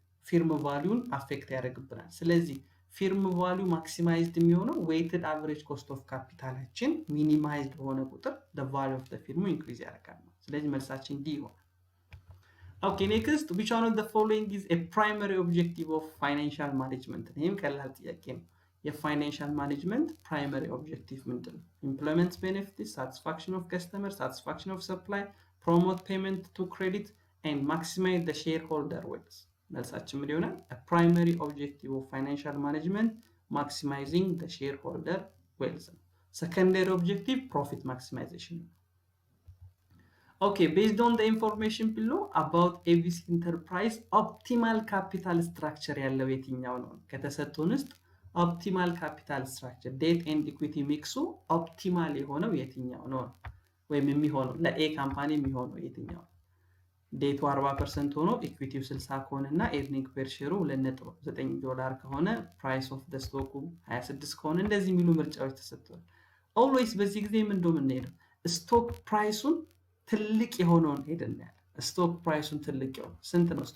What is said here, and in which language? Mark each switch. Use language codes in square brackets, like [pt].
[am] ፊርም ቫልዩን አፌክት ያደርግብናል። ስለዚህ ፊርም ቫልዩ ማክሲማይዝድ የሚሆነው weighted average cost of capitalአችን ሚኒማይዝድ በሆነ ቁጥር [en] the value of the firm increase [am] ያደርጋል። ስለዚህ መልሳችን D ይሆናል። [en] Okay, next, which one of the following is a primary objective of financial management? [am] ይሄም ቀላል ጥያቄ ነው። የፋይናንሻል ማኔጅመንት primary objective ምንድን ነው? [en] employment benefits, satisfaction of customer, satisfaction of supply, promote payment to credit, and maximize the shareholder wealth. [am] መልሳችን ምን ይሆናል? [en] a primary objective of financial management maximizing the shareholder wealth. secondary objective profit maximization. Okay, based on the information below about ABC enterprise optimal capital structure [am] ያለው የትኛው ነው? ከተሰጡን ውስጥ optimal capital structure debt and equity mixu optimal የሆነው የትኛው ነው? ወይም የሚሆነው ለኤ ካምፓኒ የሚሆነው የትኛው? ዴቱ 40% ሆኖ ኢኩዊቲው 60 ከሆነና ኤርኒንግ ፐር ሼሩ $2.9 ከሆነ ፕራይስ ኦፍ ዘ ስቶኩ 26 ከሆነ እንደዚህ የሚሉ ምርጫዎች ተሰጥቷል። ኦልዌይስ በዚህ ጊዜ ምን እንደምንሄደው ስቶክ ፕራይሱን ትልቅ የሆነውን ሄደን ያለ ስቶክ ፕራይሱን ትልቅ የሆነው ስንት ነው?